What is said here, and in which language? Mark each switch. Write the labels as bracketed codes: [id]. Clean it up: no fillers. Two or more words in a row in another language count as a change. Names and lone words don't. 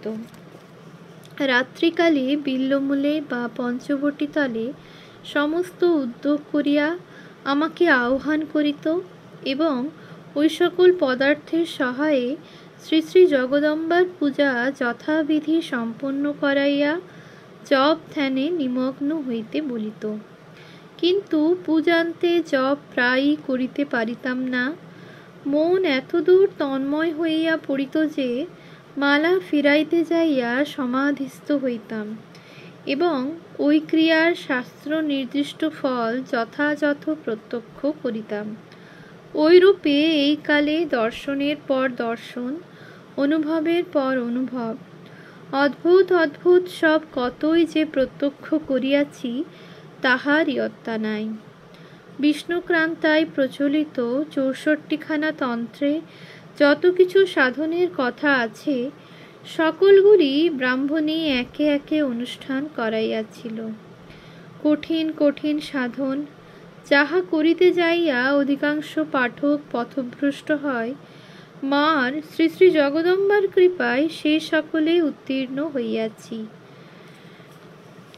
[bn] রাত্রিকালে বিল্লমূলে বা পঞ্চবটী তলে সমস্ত উদ্যোগ করিয়া আমাকে আহ্বান করিত এবং ওই সকল পদার্থের সহায়ে শ্রী শ্রী জগদম্বার পূজা যথাবিধি সম্পন্ন করাইয়া জপ ধ্যানে নিমগ্ন হইতে বলিত। কিন্তু পূজান্তে জপ প্রায়ই করিতে পারিতাম না। মন এতদূর তন্ময় হইয়া পড়িত যে মালা ফিরাইতে যাইয়া সমাধিস্থ হইতাম এবং ওই ক্রিয়ার শাস্ত্র নির্দিষ্ট ফল যথাযথ প্রত্যক্ষ করিতাম। ওইরূপে এই কালে দর্শনের পর দর্শন অনুভবের পর অনুভব অদ্ভুত অদ্ভুত সব কতই যে প্রত্যক্ষ করিয়াছি তাহার ইয়ত্তা নাই। বিষ্ণুক্রান্তায় প্রচলিত 64খানা তন্ত্রে যত কিছু সাধনের কথা আছে সকলগুলি ব্রাহ্মণী একে একে অনুষ্ঠান করাইয়াছিল। কঠিন কঠিন সাধন যাহা করিতে যাইয়া অধিকাংশ পাঠক পথভ্রষ্ট হয়, মার শ্রী শ্রী জগদম্বার কৃপায় সে সকলে উত্তীর্ণ হইয়াছি।